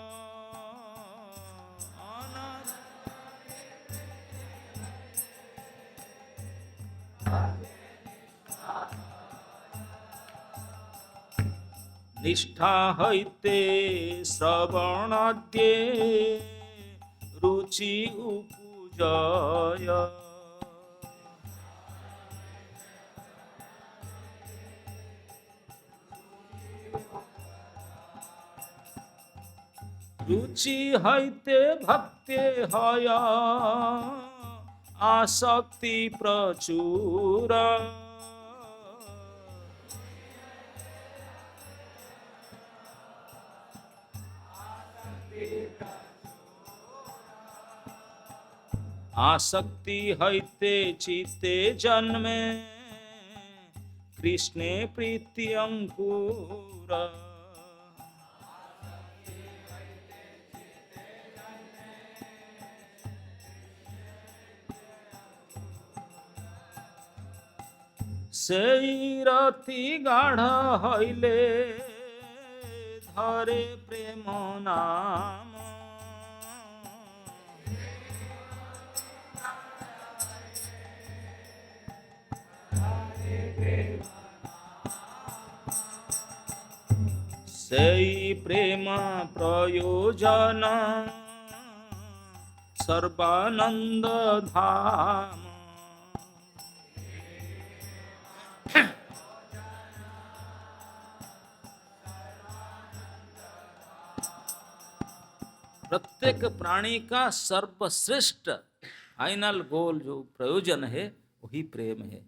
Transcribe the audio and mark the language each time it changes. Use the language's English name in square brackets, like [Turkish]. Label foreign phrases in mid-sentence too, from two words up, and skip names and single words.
[Bangla] নিষ্ঠা হইতে শ্রবণাদ্যে রুচি উপজয়। রুচি হইতে ভক্তে হয় আসক্তি প্রচুর। আসক্তি হইতে চিত্তে জন্মে কৃষ্ণে প্রীতি অংকুর। সেই রতি গাঢ় হইলে ধরে প্রেম নাম। সেই প্রেম প্রয়োজন সর্বানন্দ ধাম। [Hindi] प्रत्येक प्राणी का सर्वश्रेष्ठ [English] final goal [Hindi] जो प्रयोजन है वही प्रेम है।